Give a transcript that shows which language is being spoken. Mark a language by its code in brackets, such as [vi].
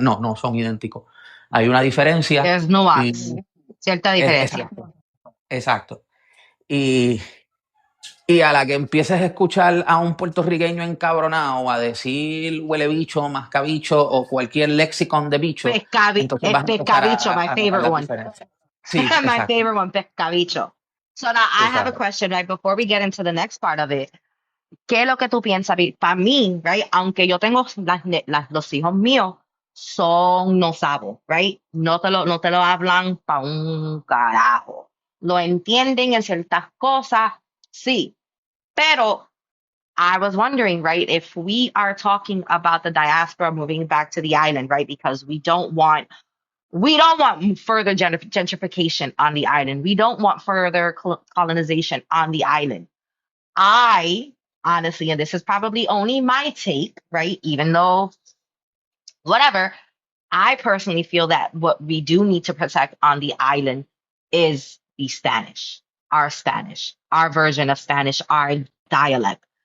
[es] No, no son idénticos. Hay una diferencia. [en] There's nuance, [es] cierta diferencia. Exacto. Y a la que empieces a escuchar a un puertorriqueño encabronado a decir huele bicho, mascabicho o cualquier lexicon de bicho, entonces vas a [en] pescabicho, my favorite one. [es] Sí, [en] my favorite one, pescabicho. So now I have a [es] Exacto. [en] question, right, before we get into the next part of it. [es] ¿Qué es lo que tú piensas? Para mí, right, aunque yo tengo los hijos míos, son no sabo, right? No te lo hablan pa' un carajo. Lo entienden en ciertas cosas, sí. [en] Pero I was wondering, right, if we are talking about the diaspora moving back to the island, right, because we don't want further gentrification on the island. We don't want further colonization on the island. I honestly, and this is probably only my take, right, even though whatever, I personally feel that what we do need to protect on the island is the Spanish, our version of Spanish, our dialect.